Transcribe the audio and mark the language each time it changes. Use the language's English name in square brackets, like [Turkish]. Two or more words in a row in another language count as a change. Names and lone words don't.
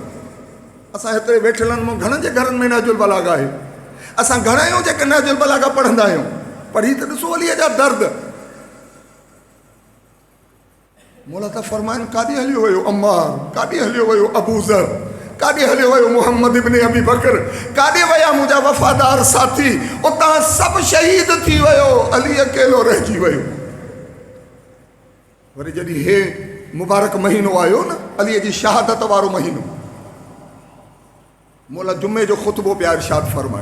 [Sindhi] असां हिते वेठलनि मां घणनि जे घरनि में नहजुल बलागा आहे। असां घणा आहियूं जेके नहजुल बलागा पढ़ंदा आहियूं। पढ़ी त ॾिसो अलीअ जा दर्द। मौला त फरमाइनि काॾे हलियो वियो अम्मार, काॾे हलियो वियो अबूज़र, काॾे हलियो वियो मुहम्मद इब्न अबी बकर, काॾे विया मुंहिंजा वफ़ादार साथी? उतां सभु शहीद थी वियो, अली अकेलो रहिजी वियो। वरी जॾहिं हे मुबारक महीनो आयो न, अलीअ जी शहादत वारो महीनो, मौला जुमे जो ख़ुतबो पिया इरशाद फरमाए।